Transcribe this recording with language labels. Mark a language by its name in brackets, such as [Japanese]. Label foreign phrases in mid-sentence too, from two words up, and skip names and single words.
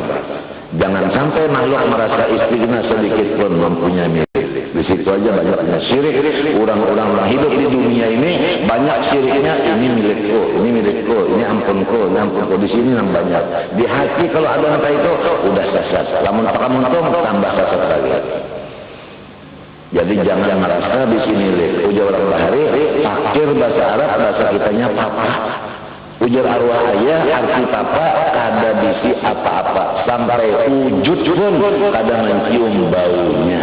[Banjar] Jangan sampai makhluk merasa istighna sedikit pun mempunyai milik. Di situ aja banyaknya syirik. Orang-orang hidup di dunia ini banyak syiriknya. Ini milikku, ini ampunku. Di sini yang banyak. Di hati kalau ada apa itu udah sesat. Lamun pakai tambah sesat lagi. Jadi jangan merasa di sini milik. Ujar orang bahari, fakir bahasa Arab, bahasa kitanya papa. Ujar arwah ayah, arti papa kada bisi apa-apa, sampai wujud pun kada mencium baunya.